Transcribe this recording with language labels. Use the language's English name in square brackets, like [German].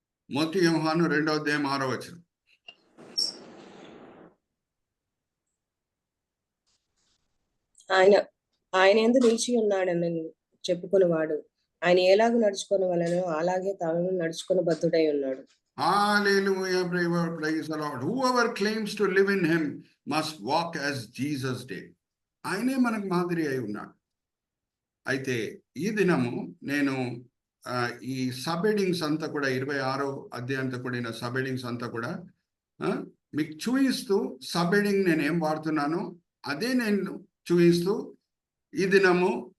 [Telugu] 1 యోహాను 2వ అధ్యాయం 6వ వచనం. ఆయన యందు నిలిచి ఉన్నాడని చెప్పుకునేవాడు ఆయన ఎలాగూ నడుచుకునే వలనో అలాగే తాను నడుచుకుని బద్ధుడై ఉన్నాడు. [English] Hallelujah, praise the Lord. Whoever claims to live in him must walk as Jesus did. [Telugu] ఆయనే మనకు మాదిరి అయి ఉన్నాడు. అయితే ఈ దినము నేను ఈ సబ్హెడింగ్స్ అంతా కూడా 26వ అధ్యాయంతో కూడిన సబ్హెడింగ్స్ అంతా కూడా మీకు చూపిస్తూ, సబ్హెడింగ్ నేను ఏం వాడుతున్నానో అదే నేను చూపిస్తూ ఈ దినము